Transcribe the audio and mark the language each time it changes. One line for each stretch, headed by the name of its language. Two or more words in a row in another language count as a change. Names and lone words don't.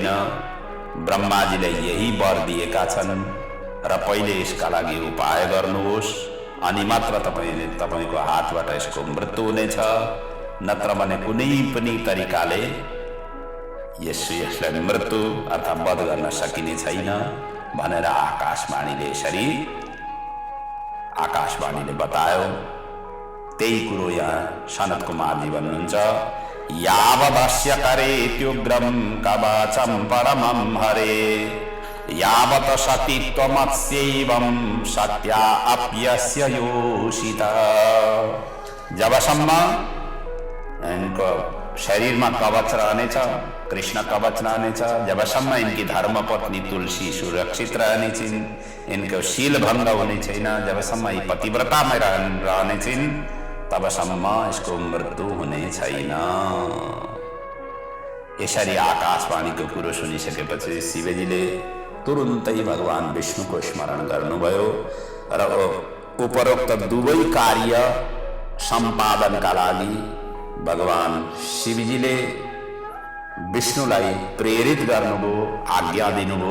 Nepali: ब्रह्माजीले यही वर दिएका छन् र पहिले यसका लागि उपाय गर्नुहोस्, अनि मात्र तपाईँको हातबाट यसको मृत्यु हुनेछ, नत्र भने कुनै पनि तरिकाले यसलाई मृत्यु अर्थात् वध गर्न सकिने छैन भनेर आकाशवाणीले बतायो। त्यही कुरो यहाँ सनत कुमारजी भन्नुहुन्छ,
Sanskrit: यावदस्य करेत्युग्रं कवचं परमं हरे, यावत् सतीत्वमस्यैवं सत्या अप्यस्य योषिता।
Nepali: जबसम्म इनको शरीरमा कवच रहनेछ, कृष्ण कवच रहनेछ, जबसम्म इनकी धर्मपत्नी तुलसी सुरक्षित रहनेछिन्, इनको शील भङ्ग हुने छैन, जबसम्म यी पतिव्रतामा रहनेछिन्, तबसम्म यसको मृत्यु हुने छैन। यसरी आकाशवाणीको कुरो सुनिसकेपछि शिवजीले तुरुन्तै भगवान विष्णुको स्मरण गर्नुभयो र उपरोक्त दुवै कार्य सम्पादनका लागि भगवान शिवजीले विष्णुलाई प्रेरित गर्नुभयो, आज्ञा दिनुभयो।